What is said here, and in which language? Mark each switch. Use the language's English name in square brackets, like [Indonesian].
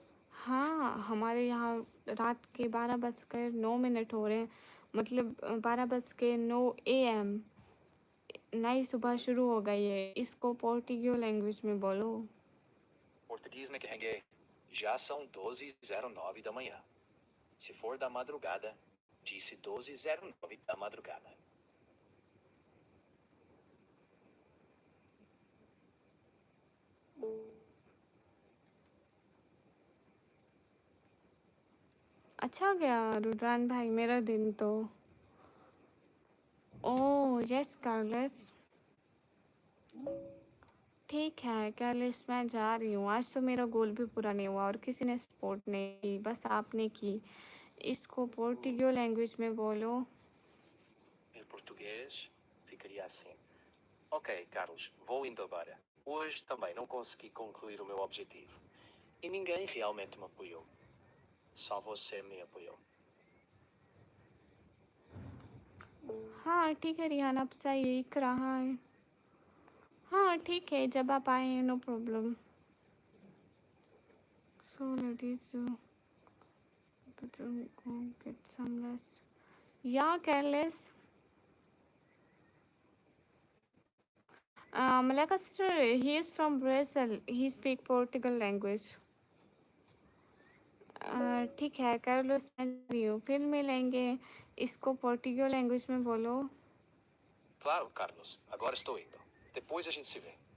[Hindi] हाँ हमारे यहाँ रात के 12:09 हो रहे हैं, मतलब 12:09 AM। नई सुबह शुरू हो गई है। इसको पोर्टुगीज लैंग्वेज में बोलो। [Portuguese] Português [Hindi] में कहेंगे [Portuguese] já são 12:09 da manhã. Se for da madrugada, disse 12:09 da madrugada. [Hindi] अच्छा गया रुद्रान भाई मेरा दिन तो। ओह यस कार्लेस, ठीक है कार्लेस मैं जा रही हूँ। आज तो मेरा गोल भी पूरा नहीं हुआ और किसी ने सपोर्ट नहीं की, बस आपने की। इसको पोर्टुगीज लैंग्वेज में बोलो। [Portuguese] Em português ficaria assim. Ok, Carlos, vou indo agora. Hoje também não consegui concluir o meu objetivo. E ninguém realmente me apoiou. Só você me apoiou. [Hindi] हाँ ठीक है रिहान, अब सा यही कर रहा है। हाँ ठीक है, जब आप आए [English] No problem. So ladies go get some rest. Yeah, careless. Malaka sister, he is from Brazil. He speak Portugal language. [Hindi] ठीक है कार्लोस, मैं रही हूँ, फिर मिलेंगे। इसको पोर्टुगीज लैंग्वेज में बोलो। [Portuguese] Claro, Carlos. Agora estou indo. Depois a gente se vê.